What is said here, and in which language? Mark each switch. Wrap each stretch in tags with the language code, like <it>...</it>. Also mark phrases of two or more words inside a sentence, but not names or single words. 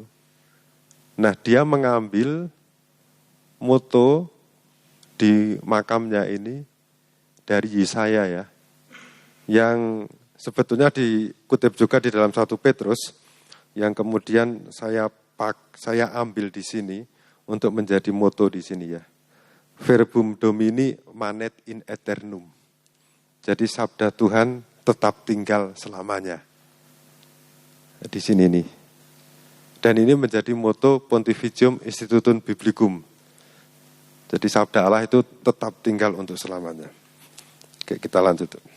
<id>Nah, dia mengambil moto di makamnya ini dari Yesaya ya. Yang sebetulnya dikutip juga di dalam 1 Petrus yang kemudian saya ambil di sini untuk menjadi moto di sini ya.</id> <la>Verbum Domini manet in aeternum.</la> <id>Jadi sabda Tuhan tetap tinggal selamanya. Di sini nih. Dan ini menjadi moto Pontificium Institutum Biblicum. Jadi sabda Allah itu tetap tinggal untuk selamanya. Oke, kita lanjut.</id>